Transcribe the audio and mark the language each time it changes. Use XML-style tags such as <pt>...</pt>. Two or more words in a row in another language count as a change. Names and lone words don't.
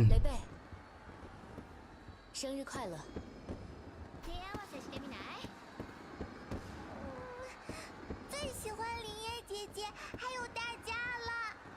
<zh>雷贝，生日快乐！</zh> <ja>手合わせしてみない？</ja> <zh>最喜欢林叶姐姐还有大家了。</zh>